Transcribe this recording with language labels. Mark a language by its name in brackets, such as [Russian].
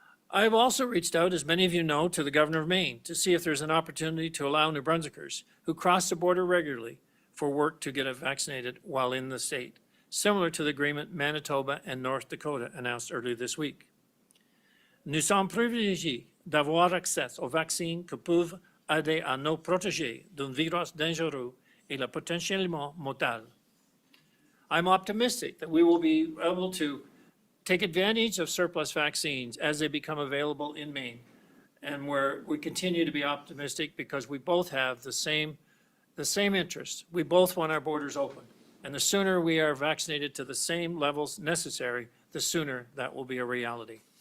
[English] I have also reached out, as many of you know, to the Governor of Maine to see if there's an opportunity to allow New Brunswickers who cross the border regularly for work to get vaccinated while in the state, similar to the agreement Manitoba and North Dakota announced earlier this week. [French] Nous sommes privilégiés d'avoir accès aux vaccins qui peuvent aider à nous protéger d'un virus dangereux et potentiellement mortel. [English] I'm optimistic that we will be able to take advantage of surplus vaccines as they become available in Maine, and where we continue to be optimistic because we both have the same interest. We both want our borders open, and the sooner we are vaccinated to the same levels necessary, the sooner that will be a reality.